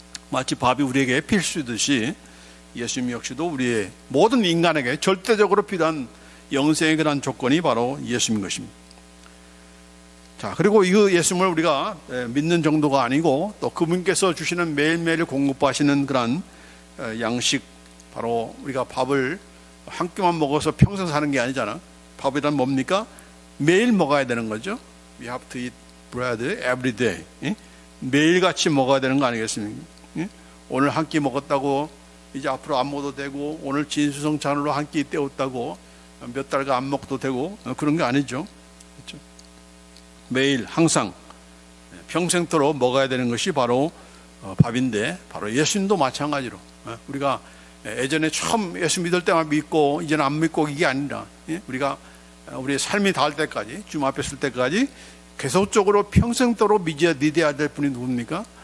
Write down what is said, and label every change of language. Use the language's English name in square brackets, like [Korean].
[Korean] 마치 밥이 우리에게 필수이듯이 예수님 역시도 우리의 모든 인간에게 절대적으로 필요한 영생의 그런 조건이 바로 예수님인 것입니다. 자, 그리고 이 예수님을 우리가 믿는 정도가 아니고 또 그분께서 주시는 매일매일 공급하시는 그런 양식, 바로 우리가 밥을 한 끼만 먹어서 평생 사는 게 아니잖아. 밥이란 뭡니까? 매일 먹어야 되는 거죠. [English] We have to eat bread every day. [Korean] 매일같이 먹어야 되는 거 아니겠습니까? 오늘 한 끼 먹었다고 이제 앞으로 안 먹어도 되고, 오늘 진수성찬으로 한 끼 때웠다고 몇 달간 안 먹어도 되고, 그런 게 아니죠. 그렇죠? 매일 항상 평생토록 먹어야 되는 것이 바로 밥인데, 바로 예수님도 마찬가지로 우리가 예전에 처음 예수 믿을 때만 믿고 이제는 안 믿고 이게 아니라 우리가 우리의 삶이 닿을 때까지, 주님 앞에 설 때까지 계속적으로 평생토록 믿어야 될 분이 누굽니까?